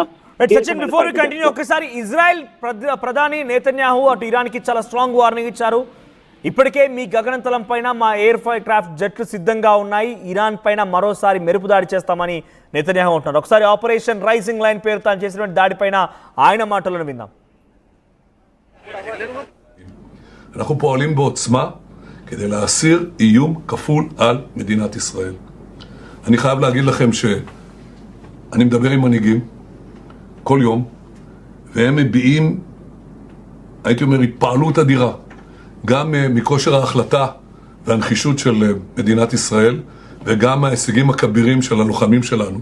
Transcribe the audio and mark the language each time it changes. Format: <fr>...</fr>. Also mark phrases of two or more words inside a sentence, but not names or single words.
<te>సచిన్,</te> <en>before we continue,</en> <te>ఒకసారి ఇజ్రాయెల్ ప్రధాని నేతన్యాహు అటు ఇరాన్ కి చాలా</te> <en>strong warning</en> <te>ఇచ్చారు. ఇప్పటికే మీ గగనతలం పైన మా ఎయిర్ క్రాఫ్ట్ జట్లు సిద్ధంగా ఉన్నాయి, ఇరాన్ పైన మరోసారి మెరుపు దాడి చేస్తామని నేతన్యాహు అంటున్నారు. ఒకసారి ఆపరేషన్ రైజింగ్ లైన్ పేరు తాను చేసినటువంటి దాడిపైన ఆయన మాటలను విందాం.</te> <he>אנחנו פועלים בעוצמה כדי להסיר איום כפול על מדינת ישראל. אני חייב להגיד לכם שאני מדבר עם מנהיגים כל יום, והם מביעים, הייתי אומר, התפעלות אדירה, גם מכושר ההחלטה והנחישות של מדינת ישראל, וגם ההישגים הכבירים של הלוחמים שלנו.</he>